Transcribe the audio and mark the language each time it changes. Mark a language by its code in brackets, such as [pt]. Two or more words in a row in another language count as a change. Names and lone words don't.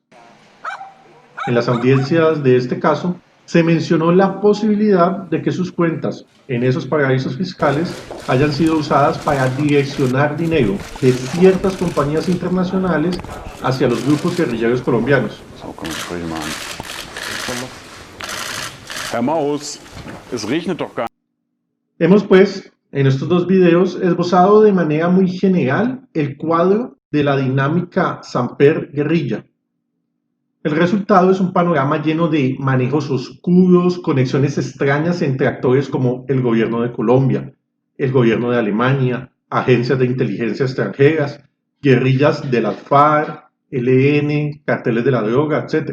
[es] En las audiencias de este caso, se mencionó la posibilidad de que sus cuentas en esos paraísos fiscales hayan sido usadas para direccionar dinero de ciertas compañías internacionales hacia los grupos guerrilleros colombianos. [de] Herr Maus, es regnet doch gar. [es] Hemos pues, en estos dos videos, esbozado de manera muy general el cuadro de la dinámica Samper-guerrilla. El resultado es un panorama lleno de manejos oscuros, conexiones extrañas entre actores como el gobierno de Colombia, el gobierno de Alemania, agencias de inteligencia extranjeras, guerrillas de las FARC, ELN, carteles de la droga, etc.